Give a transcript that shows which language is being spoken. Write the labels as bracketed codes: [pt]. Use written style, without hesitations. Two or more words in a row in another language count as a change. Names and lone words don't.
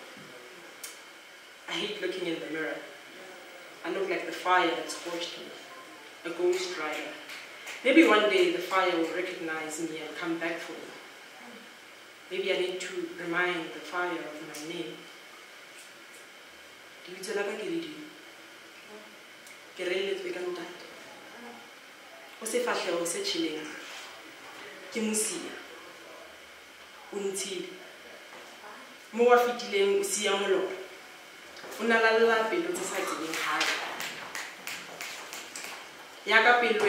[en] I hate looking in the mirror. I look like the fire that scorched me, a ghost rider. Maybe one day the fire will recognize me and come back for me. Maybe I need to remind the fire of my name. [st] Untile mo wa fitileng o sia molora o nalalla pelo tse sa tsebeng gae ya ka pelo